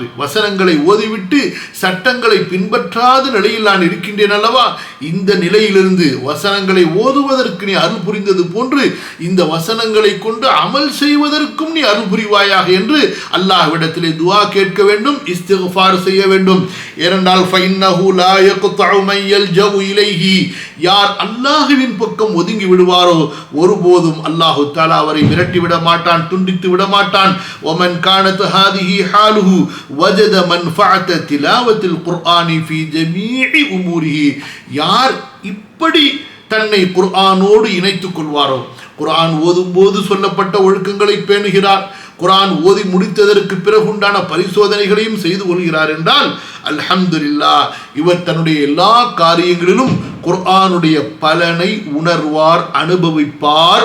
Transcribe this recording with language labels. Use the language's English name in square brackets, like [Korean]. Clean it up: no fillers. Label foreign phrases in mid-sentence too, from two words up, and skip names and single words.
[Tamil] வசனங்களை ஓதிவிட்டு சட்டங்களை பின்பற்றாத நிலையில் நான் இருக்கின்றேன் அல்லவா, இந்த நிலையிலிருந்து வசனங்களை ஓதுவதற்கு நீ அருள் புரிந்தது போன்று இந்த வசனங்களை கொண்டு அமல் செய்வதற்கும் நீ அருள் புரிவாயாக என்று அல்லாஹ்விடத்திலே துஆ கேட்க வேண்டும், இஸ்திக்ஃபார் செய்ய வேண்டும். ஏனென்றால் [Arabic] فإنه لا يقطع من يلجأ إليه, [Tamil] யார் அல்லாஹ்வின் பக்கம் ஒதுங்கி விடுவாரோ ஒருபோதும் அல்லாஹ் தஆலா அவரை விரட்டி விட மாட்டான், துண்டித்து விட மாட்டான். [Arabic] ومن كانت هذه حاله وجد منفعة تلاوة القرآن في جميع أموره. [Tamil] யார் இப்படி தன்னை குர்ஆனோடு இணைத்துக் கொள்வாரோ, குர்ஆன் ஓதும் போது சொல்லப்பட்ட ஒழுக்கங்களை பேணுகிறார், குர்ஆன் ஓதி முடித்ததற்கு பிறகுண்டான பரிசோதனைகளையும் செய்து கொள்கிறார் என்றால் அல்ஹம்துலில்லாஹ், இவர் தன்னுடைய எல்லா காரியங்களிலும் குர்ஆனுடைய பலனை உணர்வார், அனுபவிப்பார்.